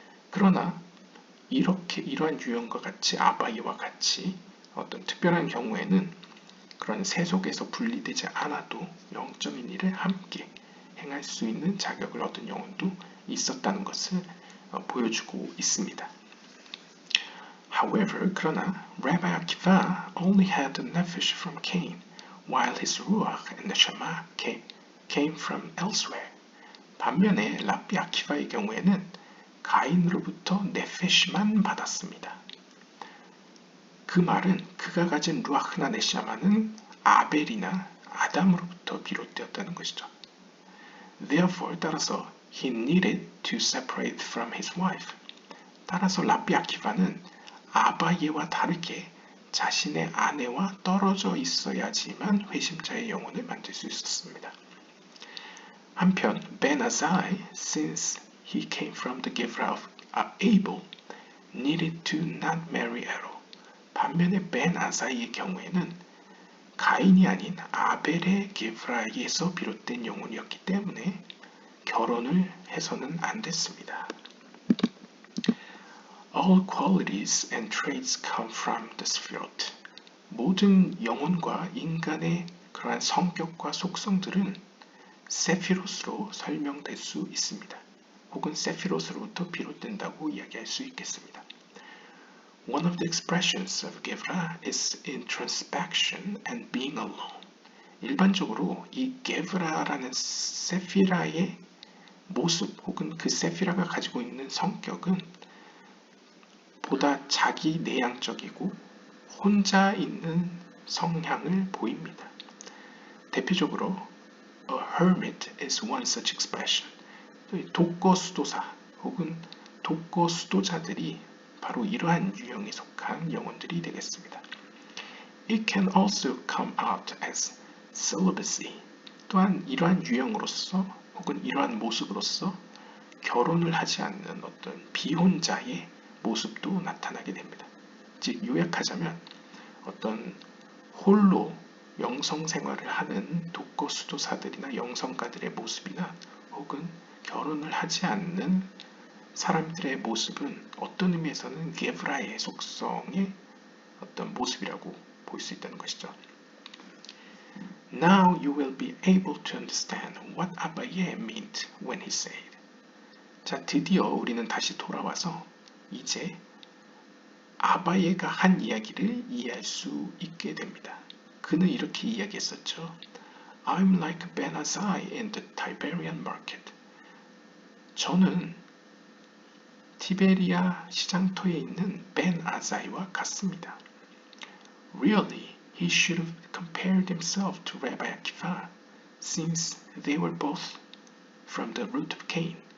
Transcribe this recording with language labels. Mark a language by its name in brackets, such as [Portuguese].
[Korean] 그러나 이러한 유형과 같이 아바이와 같이 어떤 특별한 경우에는 그런 세속에서 분리되지 않아도 영적인 일을 함께 행할 수 있는 자격을 얻은 영혼도 있었다는 것을 보여주고 있습니다. [English] However, [Korean] 그러나 [English] Rabbi Akiva only had the nefesh from Cain, while his ruach and neshama came from elsewhere. [Korean] 반면에 랍비 아키바의 경우에는 가인으로부터 네페시만 받았습니다. 그 말은 그가 가진 루아흐나 네샤마는 아벨이나 아담으로부터 비롯되었다는 것이죠. [English] Therefore, [Korean] 따라서 [English] he needed to separate from his wife. [Korean] 따라서 랍비 아키바는 아바예와 다르게 자신의 아내와 떨어져 있어야지만 회심자의 영혼을 만들 수 있었습니다. 한편 [English] Ben Azai, since he came from the giver of Abel, needed to not marry at all. [Korean] 반면에 벤 아사이의 경우에는 가인이 아닌 아벨의 게브라에서 비롯된 영혼이었기 때문에 결혼을 해서는 안 됐습니다. [English] All qualities and traits come from the Sefirot. [Korean] 모든 영혼과 인간의 그러한 성격과 속성들은 세피롯으로 설명될 수 있습니다. 혹은 세피롯으로부터 비롯된다고 이야기할 수 있겠습니다. [English] One of the expressions of Gevra is introspection and being alone. [Korean] 일반적으로 이 게브라라는 세피라의 모습 혹은 그 세피라가 가지고 있는 성격은 보다 자기 내향적이고 혼자 있는 성향을 보입니다. 대표적으로 [English] A hermit is one such expression. [Korean] 독거 수도사 혹은 독거 수도자들이 바로 이러한 유형에 속한 영혼들이 되겠습니다. [English] It can also come out as celibacy. [Korean] 또한 이러한 유형으로서 혹은 이러한 모습으로서 결혼을 하지 않는 어떤 비혼자의 모습도 나타나게 됩니다. 즉 요약하자면 어떤 홀로 영성 생활을 하는 독거 수도사들이나 영성가들의 모습이나 혹은 결혼을 하지 않는 사람들의 모습은 어떤 의미에서는 게브라의 속성의 어떤 모습이라고 볼 수 있다는 것이죠. [English] Now you will be able to understand what Abaye meant when he said. [Korean] 자, 드디어 우리는 다시 돌아와서 이제 아바예가 한 이야기를 이해할 수 있게 됩니다. 그는 이렇게 이야기했었죠. [English] I'm like Ben Azai in the Tiberian market. [Korean] 저는 티베리아 시장터에 있는 벤 아자이와 같습니다. [English] Really, he should have compared himself to Rabbi Akiva, since they were both from the root of Cain.